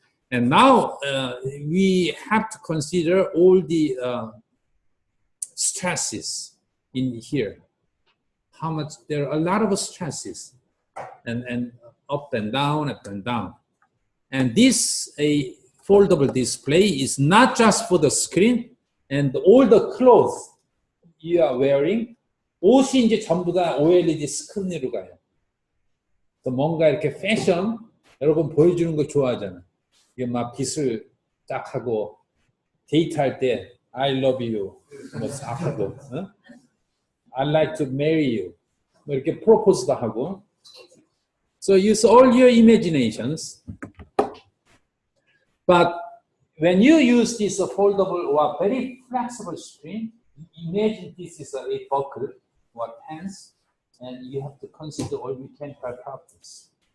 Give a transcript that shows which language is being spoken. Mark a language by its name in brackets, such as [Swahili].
[English] And now we have to consider all the stresses in here. How much, there are a lot of stresses and up and down, up and down. And this a foldable display is not just for the screen and all the clothes you are wearing. [Korean] 옷이 이제 전부 다 OLED 스크린으로 가요. 또 뭔가 이렇게 패션 여러분 보여주는 거 좋아하잖아. 이게 막 빛을 딱 하고 데이트할 때 [English] I love you [Korean] 뭐 싹 하고 어? [English] I'd like to marry you [Korean] 뭐 이렇게 프로포즈도 하고. [English] So use all your imaginations. But when you use this foldable or very flexible screen, imagine this is a buckle or pants, and you have to consider all mechanical properties.